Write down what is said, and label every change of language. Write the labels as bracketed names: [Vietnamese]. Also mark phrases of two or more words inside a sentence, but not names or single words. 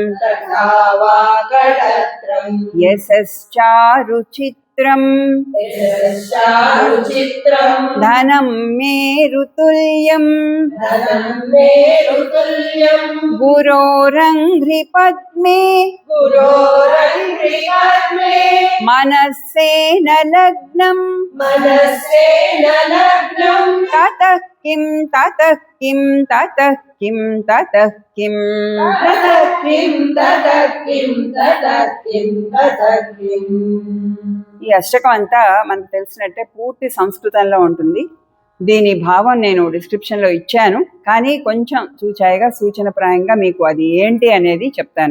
[Sanskrit] యశశ్చారుచిత్రం ధనం మేరుతుల్యం గురోరంఘ్రిపద్మే మనస్సేన లగ్నం తతః కిం తతః కిం తతః కిం తతః కిం. [Telugu] ఈ అష్టకం అంతా మనకు తెలిసినట్టే పూర్తి సంస్కృతంలో ఉంటుంది. దీని భావం నేను డిస్క్రిప్షన్లో ఇచ్చాను, కానీ కొంచెం చూచాయిగా సూచనప్రాయంగా మీకు అది ఏంటి అనేది చెప్తాను.